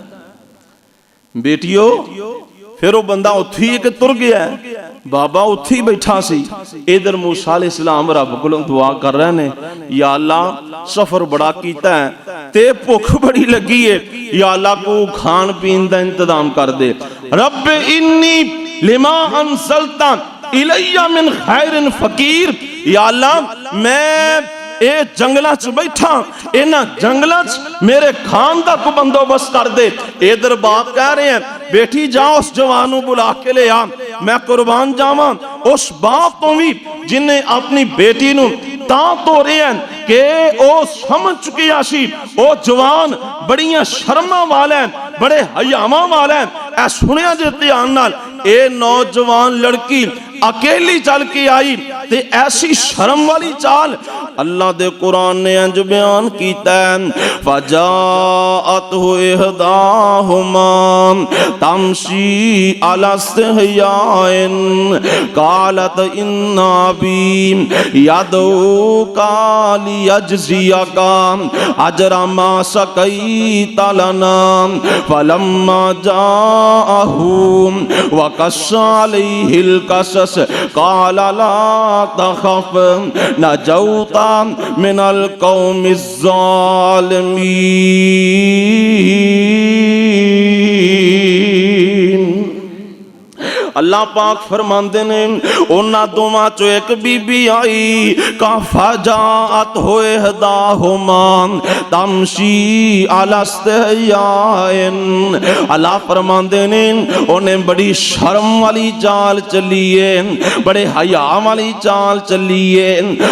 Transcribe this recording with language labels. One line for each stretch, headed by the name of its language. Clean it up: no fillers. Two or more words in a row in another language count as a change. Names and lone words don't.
Punjabi: بیٹیو فیر او بندہ اوتھے ہی ٹر گیا، بابا اوتھے ہی بیٹھا سی. ادھر موسیٰ علیہ السلام رب کولوں دعا کر رہے نے، یا اللہ سفر بڑا کیتا ہے تے بھکھ بڑی لگی ہے، یا اللہ کوئی کھان پین دا انتظام کر دے.
Arabic: رب إني لما أنزلت إلي من خير فقير,
Punjabi: یا اللہ میں ایہ جنگلاں چ بیٹھا، انہاں جنگلاں چ میرے کھان کا کوئی بندوبست کر دے.
Urdu: ادھر باپ کہہ رہے ہیں بیٹی جاؤ اس جوان کو بلا کے لے آ,
Punjabi: میں قربان جاواں اس باپ توں وی جنہے اپنی دھی نوں تاں ٹورے ہیں کہ او سمجھ چکیا سی او جوان بڑیاں شرماں والے ہیں، بڑے حیاواں والے ہیں. اے سنیا جے دھیان نال، اے نوجوان کڑی اکیلی چل کے آئی تے ایسی شرم والی چال اللہ دے قرآن نے انج بیان کیتا ہے.
Arabic: فجاءته إحداهما تمشي على استحياء قالت إن أبي يدعوك ليجزيك أجر ما سقيت لنا فلما جاءه وقص عليه القصص قال لا تخف نجوت من القوم الظالمين.
Punjabi: اللہ پاک فرماندے نے انہاں دوواں چوں اک بی بی آئی کہ
Arabic: فجاءته إحداهما تمشي على استحياء.
Punjabi: اللہ فرماندے نے انہے بڑی شرم والی چال چلی ہے، بڑے حیا والی چال چلی ہے.